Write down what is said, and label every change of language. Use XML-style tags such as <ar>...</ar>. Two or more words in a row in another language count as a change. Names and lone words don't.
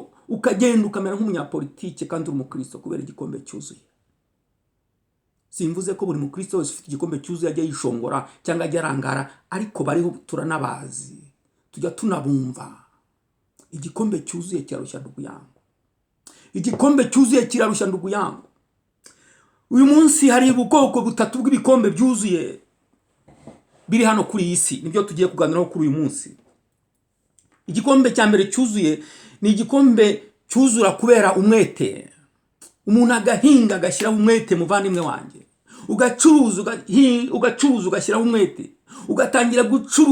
<rw>Ukagenda ukamera nk'umunyapolitike kandi uri umukristo kubera igikombe cyuzuye. Simvuze ko buri mukristo wese ufite igikombe cyuzuye ajya yishongora cyangwa ajya arangara, ariko bariho turanabazi, tujya tunabumva. Igikombe cyuzuye kirarushya</rw> <sw>ndugu yangu,</sw> <rw>igikombe cyuzuye kirarushya</rw> <sw>ndugu yangu.</sw> <rw>Uyu munsi hari ubwoko butatu bw'ibikombe byuzuye biri hano kuri iyi si, nibyo tugiye kuganiraho kuri uyu munsi. Igikombe cya mbere cyuzuye ni igikombe cyuzura kubera umwete. Umuntu agahinga agashyiraho umwete, muvandimwe wanjye, ugacuruza ugashyiraho umwete, ugatangira gucuruza.</rw>